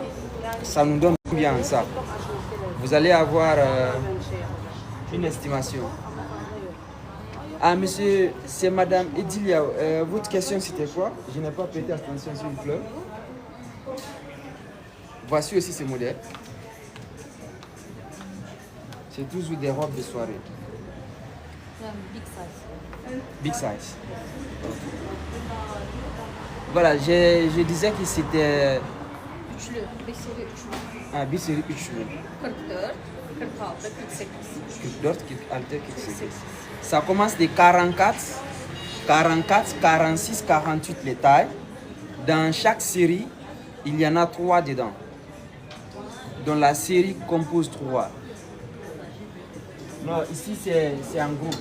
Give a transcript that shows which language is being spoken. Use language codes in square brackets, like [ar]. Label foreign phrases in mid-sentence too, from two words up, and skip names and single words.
[fr] Ça nous donne combien ça? Vous allez avoir une estimation. Ah, monsieur, c'est madame Edilia. Votre question, c'était quoi? Je n'ai pas prêté attention, s'il vous plaît. Voici aussi ce modèle. C'est toujours des robes de soirée. [en] Big size. Big size. [fr] Voilà, je disais que c'était... [tr] Üçlü. Bir seri üçlü. Ah, bir seri üçlü. 44, 46, 48. 44, 46, 48. [fr] Ça commence de 44, 44, 46, 48 les tailles. Dans chaque série, il y en a 3 dedans. Dans la série compose 3. Non, ici c'est en groupe.